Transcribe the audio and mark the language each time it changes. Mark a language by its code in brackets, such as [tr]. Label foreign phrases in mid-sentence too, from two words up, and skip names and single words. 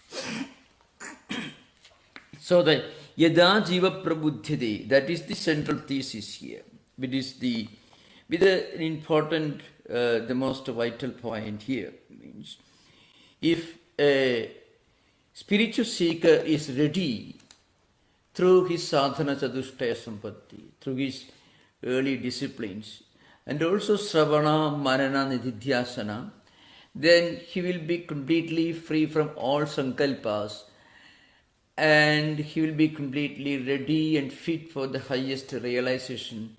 [en] So the [sa] Yada Jiva Prabudhyade, [en] that is the central thesis here. It is with an important, the most vital point here. Means if a spiritual seeker is ready through his [sa] sadhana chadushtaya sampatti, [en] through his early disciplines, and also [sa] Sravana, Manana, Nididhyasana, [en] then he will be completely free from all sankalpas and he will be completely ready and fit for the highest realization.